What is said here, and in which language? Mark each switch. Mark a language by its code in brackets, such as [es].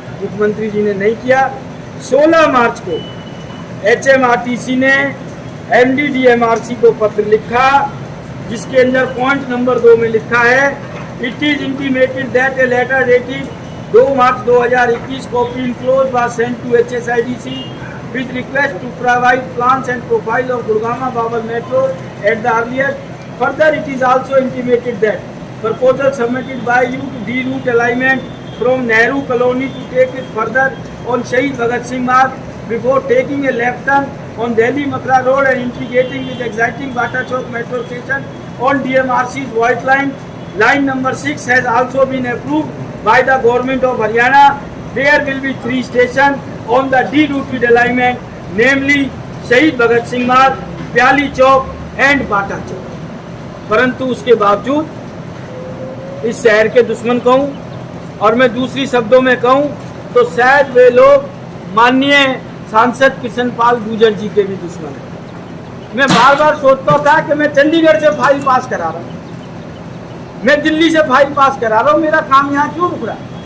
[hi] मुख्यमंत्री जी ने नहीं किया। 16 मार्च को HMRTC ने MD DMRC को पत्र लिखा जिसके अंदर पॉइंट नंबर 2 में लिखा है, [en] It is intimated that a letter dated 2 March 2021 copy enclose was sent to HSIDC with request to provide plans and profile of Gurgaon Babal Metro at the earliest. Further, it is also intimated that proposal submitted by you to de-route alignment from Nehru Colony to take it further on Shahid Bhagat Singh Marg before taking a left turn on Delhi Mathura Road and integrating with exciting Bata Chowk Metro Station on DMRC's White Line. Line number 6 has also been approved by the government of Haryana. There will be 3 stations on the de-routed alignment, namely Shahid Bhagat Singh Marg, Pyali Chowk and Bata Chowk. [hi] परंतु उसके बावजूद इस शहर के दुश्मन कहूँ और मैं दूसरी शब्दों में कहूँ तो शायद वे लोग माननीय सांसद कृष्णपाल गुर्जर जी के भी दुश्मन हैं। मैं बार बार सोचता था कि मैं चंडीगढ़ से फाइल पास करा रहा हूँ, मैं दिल्ली से फाइल पास करा रहा हूँ, मेरा काम यहाँ क्यों रुक रहा है?